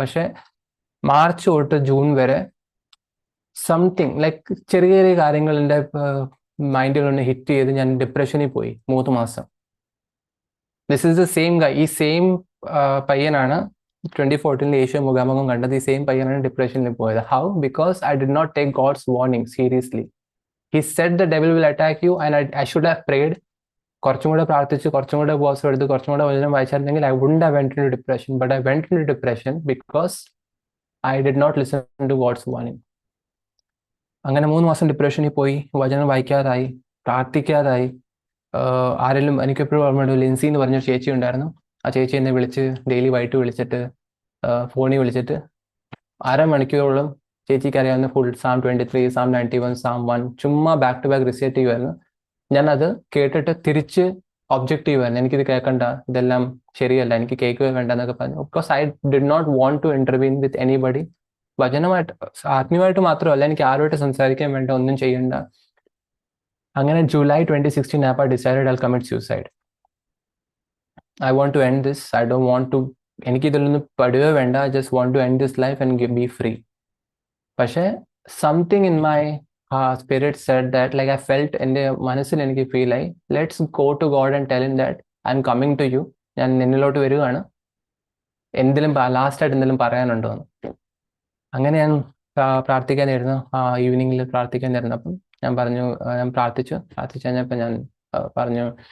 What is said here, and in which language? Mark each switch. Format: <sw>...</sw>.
<ml>പക്ഷെ മാർച്ച് തൊട്ട് ജൂൺ വരെ സംതിങ് ലൈക്ക് ചെറിയ ചെറിയ കാര്യങ്ങൾ എൻ്റെ മൈൻഡിലൊന്ന് ഹിറ്റ് ചെയ്ത് ഞാൻ ഡിപ്രഷനിൽ പോയി 3 മാസം.</ml> <en>this is the same guy,</en> <ml>ഈ സെയിം പയ്യനാണ് 2014 യേശു മുഖാമുഖം കണ്ടത്. ഈ സെയിം പയ്യനാണ് ഡിപ്രഷനിൽ പോയത്.</ml> <en>How? Because I did not take God's warning seriously. He said the devil will attack you and I should have prayed.</en> <ml>കുറച്ചും കൂടെ പ്രാർത്ഥിച്ചു, കുറച്ചും കൂടെ ഉപവാസം എടുത്ത്, കുറച്ചും കൂടെ വചനം വായിച്ചിരുന്നെങ്കിൽ</ml> <en>I wouldn't have went into depression. But I went into depression because I did not listen to God's warning.</en> <ml>അങ്ങനെ 3 മാസം ഡിപ്രഷനിൽ പോയി, വചനം വായിക്കാതായി, പ്രാർത്ഥിക്കാതായി. ആരെങ്കിലും, എനിക്കെപ്പോഴും ഓർമ്മയുണ്ട്, ലിൻസി എന്ന് പറഞ്ഞൊരു ചേച്ചി ഉണ്ടായിരുന്നു. ആ ചേച്ചി എന്നെ വിളിച്ച് ഡെയിലി വൈകിട്ട് വിളിച്ചിട്ട്, ഫോണിൽ വിളിച്ചിട്ട് അരമണിക്കൂറോളം ചേച്ചിക്ക് അറിയാവുന്ന ഫുൾ സാം 23, സാം 91, സാം 1 ചുമ്മാ ബാക്ക് ടു ബാക്ക് റിസൈറ്റ് ചെയ്യുമായിരുന്നു. ഞാനത് കേട്ടിട്ട് തിരിച്ച് ഒബ്ജക്റ്റ് ചെയ്യുമായിരുന്നു, എനിക്കിത് കേൾക്കണ്ട, ഇതെല്ലാം ശരിയല്ല, എനിക്ക് കേൾക്കുക വേണ്ട എന്നൊക്കെ പറഞ്ഞു.</ml> <en>Because I did not want to intervene with anybody.</en> <ml>വചനമായിട്ട്, ആത്മീയമായിട്ട് മാത്രമല്ല, എനിക്ക് ആരുമായിട്ട് സംസാരിക്കാൻ വേണ്ട, ഒന്നും ചെയ്യണ്ട. അങ്ങനെ ജൂലൈ 2016 ആയപ്പോൾ</ml> <en>I decided I'll commit suicide. I want to end this. I don't want to,</en> <ml>എനിക്കിതിലൊന്നും പെടുക വേണ്ട.</ml> <en>I just want to end this life and be free. പക്ഷേ something in my spirit said that, like I felt,</en> <ml>എൻ്റെ മനസ്സിൽ എനിക്ക് feel ആയി,</ml> <en>Let's go to God and tell him that I am coming to you.</en> <ml>ഞാൻ നിന്നിലോട്ട് വരികയാണ്, എന്തെങ്കിലും ലാസ്റ്റായിട്ട് എന്തെങ്കിലും പറയാനുണ്ടോ എന്ന്. അങ്ങനെ ഞാൻ പ്രാർത്ഥിക്കാനായിരുന്നു, ഈവനിങ്ങിൽ പ്രാർത്ഥിക്കാനായിരുന്നു. അപ്പം ഞാൻ പറഞ്ഞു, ഞാൻ പ്രാർത്ഥിച്ചു കഴിഞ്ഞപ്പോൾ ഞാൻ പറഞ്ഞു,</ml>